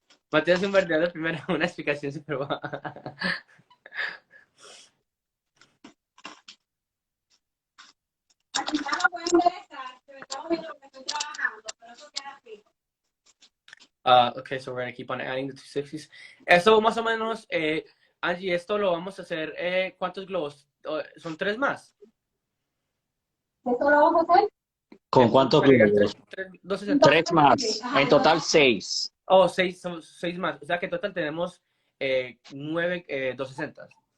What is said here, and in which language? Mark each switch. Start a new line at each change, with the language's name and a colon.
Spanish: Mateo es un verdadero primero, una explicación súper buena. Aquí ya no pueden ver pero estamos viendo lo que estoy trabajando, pero eso queda fijo.
English: Okay, so we're going to keep on adding the 260s.
Spanish: Eso más o menos, Angie, esto lo vamos a hacer, ¿cuántos globos? ¿Son 3 más? ¿Esto lo vamos a hacer? ¿Con cuántos globos? 260. 3 más. En total 6. Oh, 6, son 6 más. O sea que en total tenemos 9 260.